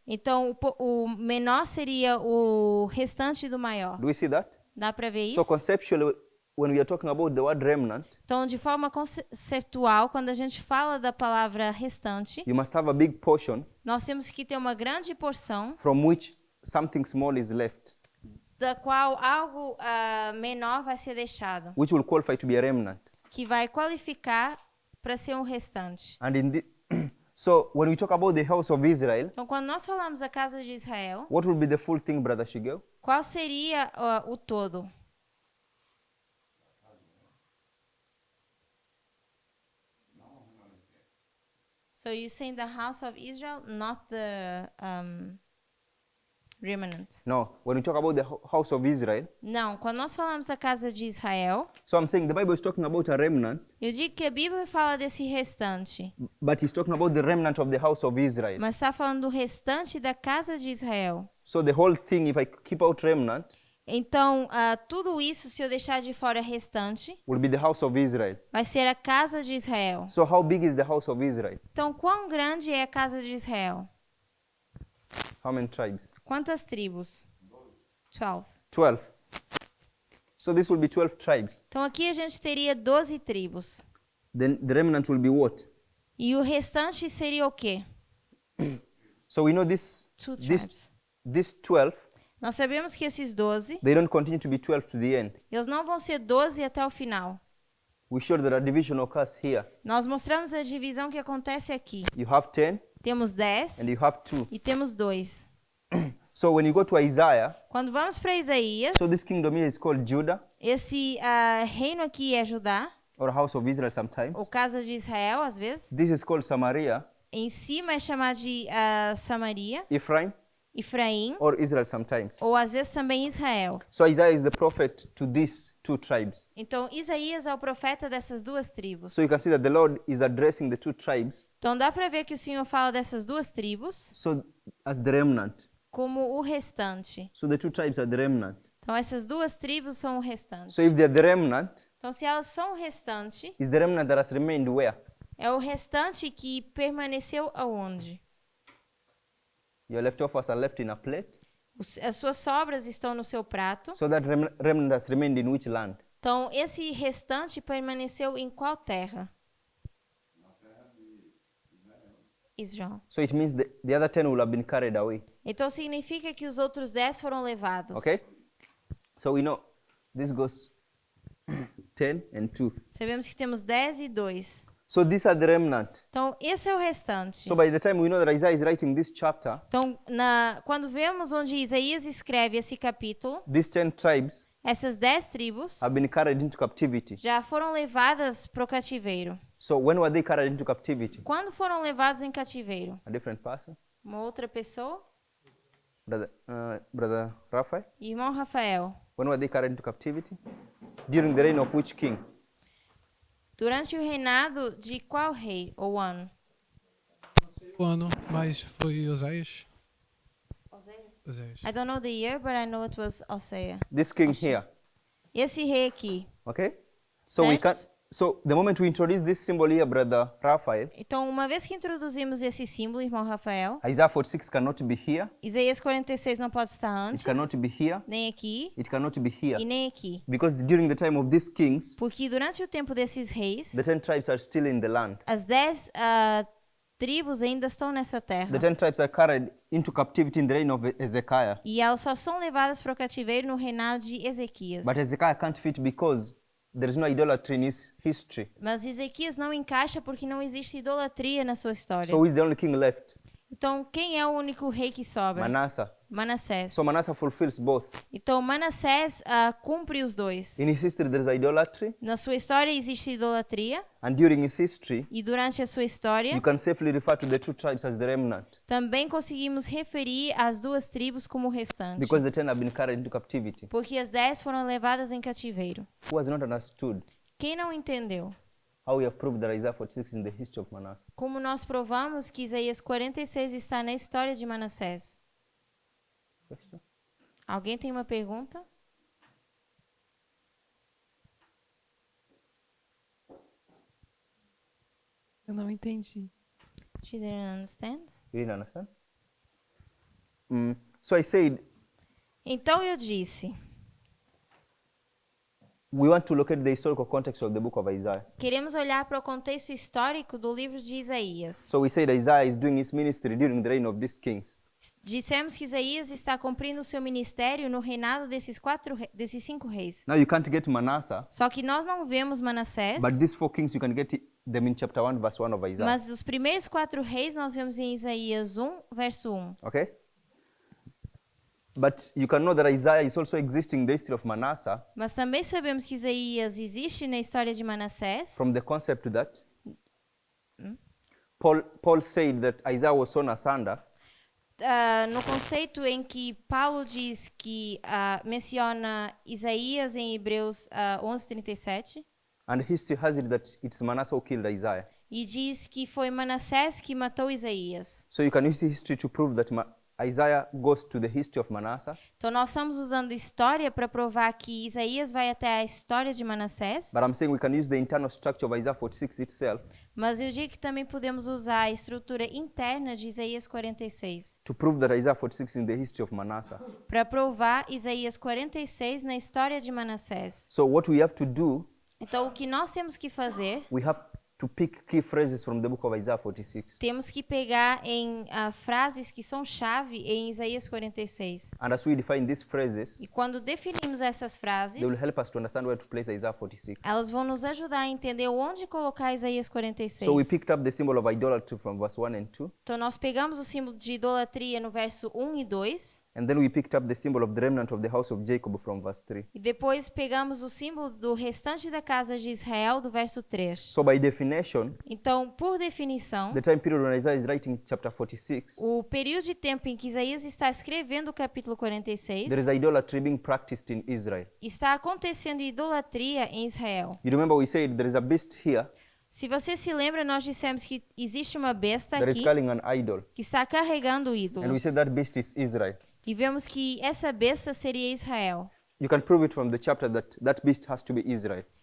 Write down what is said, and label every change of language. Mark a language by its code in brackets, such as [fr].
[pt] Então, o menor seria o restante do maior. [en] Do we see that? [pt] Dá para ver [en] So [pt] isso? [en] conceptually, when we are talking about the word remnant, [pt] Então, de forma conceptual, quando a gente fala da palavra restante, [en] you must have a big portion [pt] nós temos que ter uma grande porção [en] from which something small is left, [pt] da qual algo menor vai ser deixado, [en] which will qualify to be a remnant. [pt] que vai qualificar para ser um restante. [en] And so when we talk about the house of Israel, [pt] Então, quando nós falamos da casa de Israel, [en] what will be the full thing, Brother Shigeo? [pt] qual seria o todo? [en] So you're saying the house of Israel, not the remnant? No, when we talk about the house of Israel, [pt] Não, quando nós falamos da casa de Israel, [en] so I'm saying the Bible is talking about a remnant, [pt] eu digo que a Bíblia fala desse restante, [en] but it's talking about the remnant of the house of Israel. [pt] mas está falando do restante da casa de Israel. [en] So the whole thing, if I keep out remnant, [pt] Então, tudo isso, se eu deixar de fora restante, [en] will be the house of Israel. [pt] vai ser a casa de Israel. [en] So how big is the house of Israel? [pt] Então, quão grande é a casa de Israel? [en] How many tribes? [pt] Quantas tribos? 12. [en] 12. So this will be 12 tribes. [pt] Então, aqui a gente teria 12 tribos. [en] Then the remnant will be what? [pt] E o restante seria o quê? [en] So we know this, Two this, tribes. this 12, [pt] Nós sabemos que esses 12, [en] they don't continue to be 12 to the end. [pt] eles não vão ser 12 até o final. [en] We showed that a division occurs here. [pt] Nós mostramos a divisão que acontece aqui. [en] You have 10 [pt] Temos 10 [en] and you have 2. [pt] e temos 2. [en] So when you go to Isaiah, [pt] Quando vamos para Isaías, [en] so this kingdom here is called Judah, [pt] esse reino aqui é Judá, [en] or house of Israel sometimes. [pt] ou casa de Israel, às vezes. [en] This is called Samaria, [pt] Em cima é chamado de Samaria, [en] Ephraim, [pt] Efraim, [en] or Israel sometimes. [pt] ou às vezes também Israel. [en] So Isaiah is the prophet to these two tribes. [pt] Então, Isaías é o profeta dessas duas tribos. [en] So you can see that the Lord is addressing the two tribes [pt] Então, dá para ver que o Senhor fala dessas duas tribos [en] so as the remnant. [pt] como o restante. [en] So the two tribes are the remnant. [pt] Então, essas duas tribos são o restante. [en] So if they're the remnant, [pt] Então, se elas são o restante, [en] is the remnant that has remained where? [pt] é o restante que permaneceu aonde? [en] Your leftovers are left in a plate. [pt] As suas sobras estão no seu prato. [en] So that remnant has remained in which land? [pt] Então, esse restante permaneceu em qual terra? [en] Israel. So it means the other 10 will have been carried away. [pt] Então, significa que os outros 10 foram levados. [en] Okay? So we know this goes 10 and 2. [pt] Sabemos que temos 10 e 2. [en] So these are the remnant. [pt] Então, esse é o restante. [en] So by the time we know that Isaiah is writing this chapter, [pt] Então, quando vemos onde Isaías escreve esse capítulo, [en] these 10 tribes [pt] essas 10 tribos [en] have been carried into captivity. [pt] já foram levadas para o cativeiro. [en] So when were they carried into captivity? [pt] Quando foram levados em cativeiro? [en] A different person? [pt] Uma outra pessoa? [en] Brother Raphael? [pt] Irmão Rafael. [en] When were they carried into captivity? During the reign of which king? [pt] Durante o reinado de qual rei ou ano? O ano, mas foi Oséias. Oséias. [en] I don't know the year, but I know it was Hosea. This king here. [pt] Esse rei aqui. [en] Okay? So we can. [pt] Certo. [en] So the moment we introduce this symbol here, Brother Raphael, [pt] Então, uma vez que introduzimos esse símbolo, irmão Rafael, [en] Isaiah 46 cannot be here. [pt] Isaías 46 não pode estar [en] It [pt] antes, [en] cannot be here. [pt] nem aqui [en] It cannot be here. [pt] e nem aqui. [en] Because during the time of these kings, [pt] Porque durante o tempo desses reis, [en] the 10 tribes are still in the land. [pt] as 10 tribos ainda estão nessa terra. [en] The 10 tribes are carried into captivity in the reign of Ezekiah. [pt] E elas só são levadas para o cativeiro no reinado de Ezequias. [en] But Ezekiah can't fit because there is no idolatry in his history. [pt] Mas Ezequias não encaixa porque não existe idolatria na sua história. [en] So who is the only king left? [pt] Então, quem é o único rei que sobra? [en] Manasseh. [pt] Manassés. [en] So Manasseh fulfills both. [pt] Então, Manassés cumpre os dois. [en] In his history, there is idolatry, [pt] Na sua história existe idolatria, [en] and during his history, [pt] e durante a sua história [en] you can safely refer to the two tribes as the remnant [pt] também conseguimos referir as duas tribos como restante. [en] because the 10 have been carried into captivity. [pt] Porque as 10 foram levadas em cativeiro. [en] Who has not understood [pt] Quem não entendeu? [en] how we have proved that Isaiah 46 is in the history of Manasseh? [pt] Como nós provamos que Isaías 46 está na história de Manassés? [en] Question? [pt] Alguém tem uma pergunta? Eu não entendi. [en] She didn't understand? You didn't understand? So I said, [pt] Então eu disse, [en] we want to look at the historical context of the book of Isaiah. [pt] queremos olhar para o contexto histórico do livro de Isaías. [en] So we said Isaiah is doing his ministry during the reign of these kings. [pt] Dissemos que Isaías está cumprindo o seu ministério no reinado desses 5 reis. [en] Now you can't get Manasseh, [pt] Só que nós não vemos Manassés, [en] but these 4 kings, you can get them in chapter 1, verse 1 of Isaiah. [pt] mas os primeiros 4 reis nós vemos em Isaías 1, verso 1. [en] Okay? But you can know that Isaiah is also existing in the history of Manasseh [pt] Mas também sabemos que Isaías existe na história de Manassés, [en] from the concept that Paul said that Isaiah was sown asunder, [pt] no conceito em que Paulo diz que menciona Isaías em Hebreus 11:37 [en] and history has it that it's Manasseh who killed Isaiah. [pt] e diz que foi Manassés que matou Isaías. [en] So you can use history to prove that Isaiah goes to the history of Manasseh, [pt] Então nós estamos usando história para provar que Isaías vai até a história de Manassés, [en] but I'm saying we can use the internal structure of Isaiah 46 itself [pt] mas eu digo que também podemos usar a estrutura interna de Isaías 46 [en] to prove that Isaiah 46 is in the history of Manasseh. [pt] para provar Isaías 46 na história de Manassés. [en] So what we have to do, [pt] Então o que nós temos que fazer, [en] we have to pick key phrases from the book of Isaiah 46. [pt] temos que pegar em frases que são chave em Isaías 46. [en] And as we define these phrases, [pt] E quando definimos essas frases, [en] they will help us to understand where to place Isaiah 46. [pt] elas vão nos ajudar a entender onde colocar Isaías 46. [en] So we picked up the symbol of idolatry from verse 1 and 2, [pt] Então nós pegamos o símbolo de idolatria no verso 1 e 2, [en] and then we picked up the symbol of the remnant of the house of Jacob from verse 3. [pt] e depois pegamos o símbolo do restante da casa de Israel do verso 3. [en] So by definition, [pt] Então, por definição, [en] the time period when Isaiah is writing chapter 46, [pt] o período de tempo em que Isaías está escrevendo o capítulo 46, [en] there is idolatry being practiced in Israel. [pt] está acontecendo idolatria em Israel. [en] You remember we said there is a beast here [pt] Se você se lembra, nós dissemos que existe uma besta [en] that is [pt] aqui [en] carrying an idol, [pt] que está carregando [en] and we [pt] ídolos. [en] said that beast is Israel. [pt] E vemos que essa besta seria Israel. [en] You can prove it from the chapter that that beast has to be Israel.